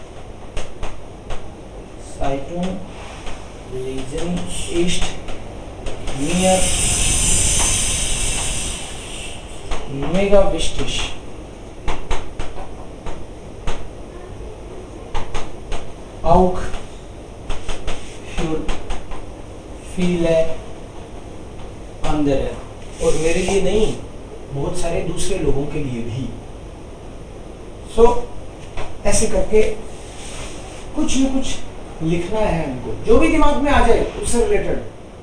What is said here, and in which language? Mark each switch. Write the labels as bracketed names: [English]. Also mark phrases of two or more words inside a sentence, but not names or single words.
[German] Zeitung lesen ist mir mega wichtig. Auch für viele andere. [Hindi] और मेरे लिए नहीं, बहुत सारे दूसरे लोगों के लिए भी. सो ऐसे करके कुछ न कुछ लिखना है हमको, जो भी दिमाग में आ जाए उससे रिलेटेड.